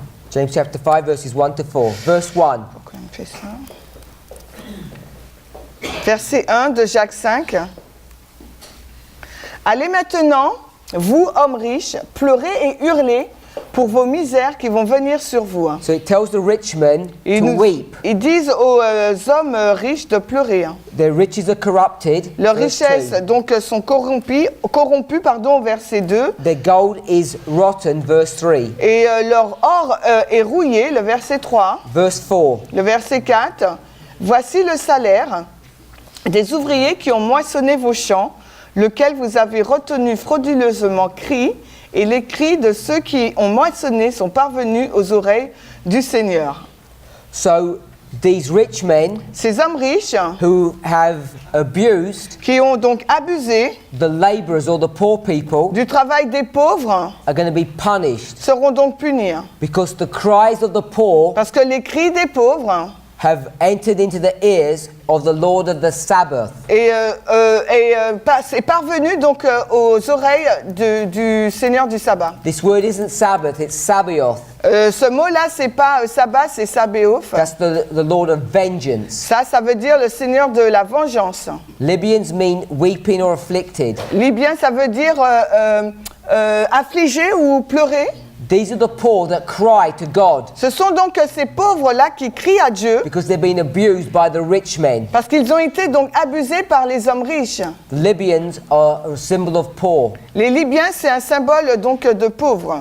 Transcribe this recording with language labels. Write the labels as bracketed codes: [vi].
[en] James chapter 5, verses 1 to 4. Verse 1. [fr] pourquoi on fait ça? Verset 1 de Jacques 5. Allez maintenant, vous, hommes riches, pleurez et hurlez pour vos misères qui vont venir sur vous. [en] So it tells the rich men to weep. [fr] Ils disent aux hommes riches de pleurer. [en] Their riches are corrupted. [fr] Leurs [en] verse [fr] richesses [en] 2. [fr] donc sont corrompues au verset 2. [en] Their gold is rotten, verse 3. [fr] Et leur or est rouillé, le verset 3. [en] Verse 4. [fr] Le verset 4. Voici le salaire des ouvriers qui ont moissonné vos champs, lequel vous avez retenu frauduleusement crie, et les cris de ceux qui ont moissonné sont parvenus aux oreilles du Seigneur. [en] So these rich men [fr] Ces hommes riches [en] who have abused [fr] qui ont donc abusé [en] the laborers or the poor people [fr] du travail des pauvres [en] are going to be punished [fr] seront donc punis. [en] because the cries of the poor [fr] Parce que les cris des pauvres [en] have entered into the ears of the Lord of the Sabbath. [fr] est parvenu donc aux oreilles du Seigneur du sabbat. [en] This word isn't Sabbath, it's Sabaoth. [fr] Ce mot-là, c'est pas sabbat, c'est Sabaoth. [en] That's the Lord of vengeance. [fr] Ça veut dire le Seigneur de la vengeance. [en] Libyans mean weeping or afflicted. [fr] Libyen, ça veut dire affligés ou pleurer. [en] These are the poor that cry to God [fr] Ce sont donc ces pauvres-là qui crient à Dieu [en] because they've been abused by the rich men. [fr] parce qu'ils ont été donc abusés par les hommes riches. [en] The Libyans are a symbol of poor. [fr] Les Libyens, c'est un symbole donc de pauvres.